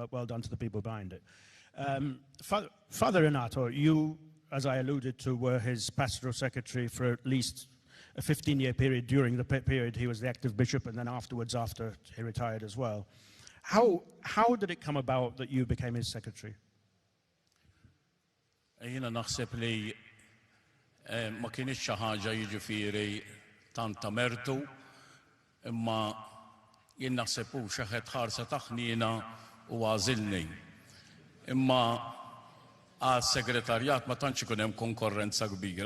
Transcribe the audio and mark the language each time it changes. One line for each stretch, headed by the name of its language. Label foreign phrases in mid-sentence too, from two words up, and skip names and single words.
English: Well done to the people behind it. Father Renato, you, as I alluded to, were his pastoral secretary for at least a 15-year period. During the period he was the active bishop, and then afterwards, after he retired as well. How did it come about that you became his secretary?
Maltese: Jiena naħseb li ma kienx xi ħaġa jiġifieri tant ta' mertu, imma jien naħseb hu xi ħadd ħarsa taħnina u għażilni. Imma għas-segretarjat ma tantx ikun hemm konkurrenza kbira.